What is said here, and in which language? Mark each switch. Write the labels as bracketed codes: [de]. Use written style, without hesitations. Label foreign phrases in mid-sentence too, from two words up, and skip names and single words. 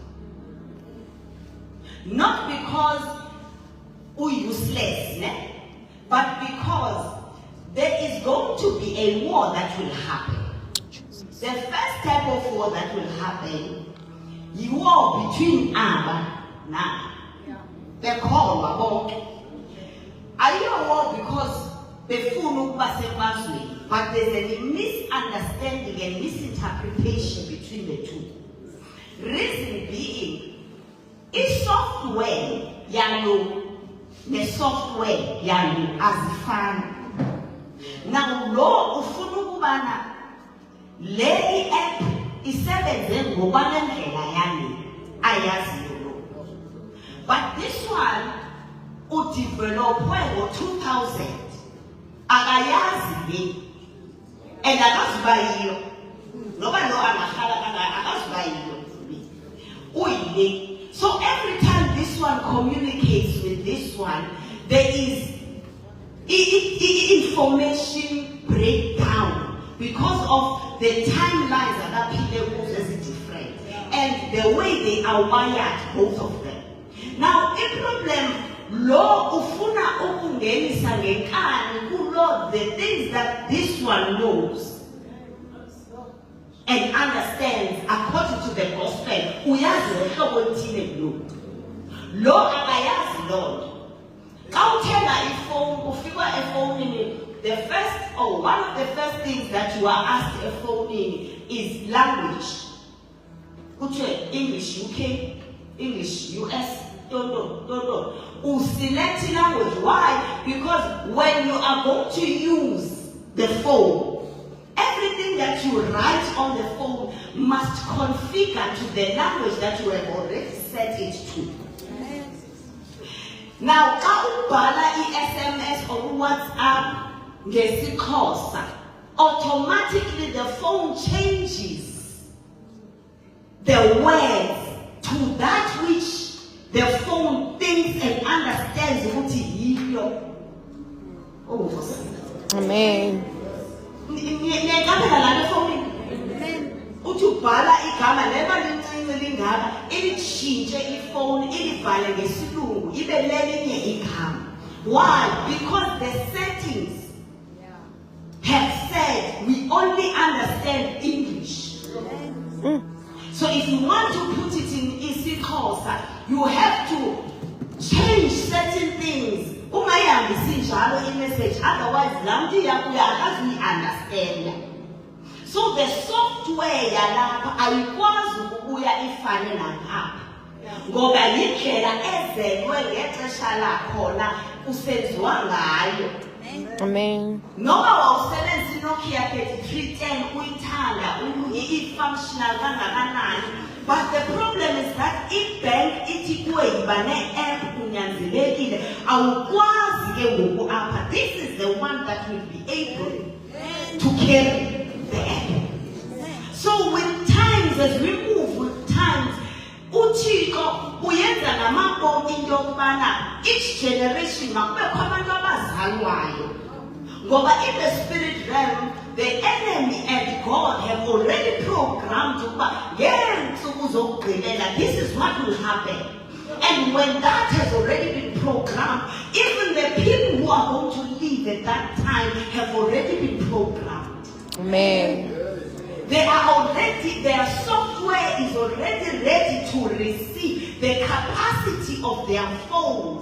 [en] Not because useless, but because there is going to be a war that will happen. The first type of war that will happen, the war between Abba and Abba. They call bonke. Are you a war because [xh] befunu basemazweni? [en] But there's a misunderstanding and misinterpretation between the two. Reason being, is software [xh] yalo ne software yalo azifani. Now lo ufuna ukubana le app isebenze ngokwalendlela yami ayaziyo lo. [en] But this one [xh] udevelopwe ngo-2000 akayazi le and akazuba yiyo noba lo angahlala akazuba yiyo uyile. [en] So every time this one communicates with this one, there is information breakdown because of the timelines that people is different and the way they are wired, both of them. Now, a problem, [xh] lo ufuna ukungenisa ngenkani kulo [en] the things that this one knows and understands according to the gospel. [xh] Uyazi uhlobo oluthile lo. Lo akayazi Lord. Xa uthenga ifone, ufika efonini, [en] the first or one of the first things that you are asked efonini is language. Kuthiwe English UK, English US, don't. Select language. Why? Because when you are going to use the phone, everything that you write on the phone must configure to the language that you have already set it to. Now, [xh] xa ubhala i-SMS or WhatsApp ngesiXhosa, [en] automatically the phone changes the words to that which the phone thinks and understands [xh] ukuthi yiyo. [en] Oh, Amen. [xh] Niyaqaphela lana efonini? Uthi ubhala igama leba lincinci lingaka, ilitshintshe ifoni, ilibhale ngesilungu, ibe lelinye igama. [en] Why? Because the settings have said we only understand English. So if you want to put it in isiXhosa, you have to change certain things. [xh] Ungayihambisi njalo i-message, otherwise laa mntu iyakuya akazuyi understand. [en] So the software [xh] yalapha ayikwazi ukubuya ifane nalapha. Ngoba yindlela ezelwe ngexesha lakhona kusenziwa ngayo. [en] Amen. [xh] Noma wawusebenzisa iNokia 3310 uyithanda i-functional kangakanani, [en] but the problem is that [xh] i-bank ithi kuwe yiba ne-app unyanzelekile awukwazi ke ngoku apha. [en] This is the one that will be able to carry the app. So with times, as we move with times, [xh] uThixo uyenza ngamabom into yokubana [en] each generation [xh] makubekho abantu abazalwayo. [en] Ngoba in the spirit realm, the enemy and God have already programmed [xh] ukuba ngeentsuku zokugqibela [en] this is what will happen. And when that has already been programmed, even the people who are going to live at that time have already been programmed. Amen. Their software is already ready to receive the capacity of their phones.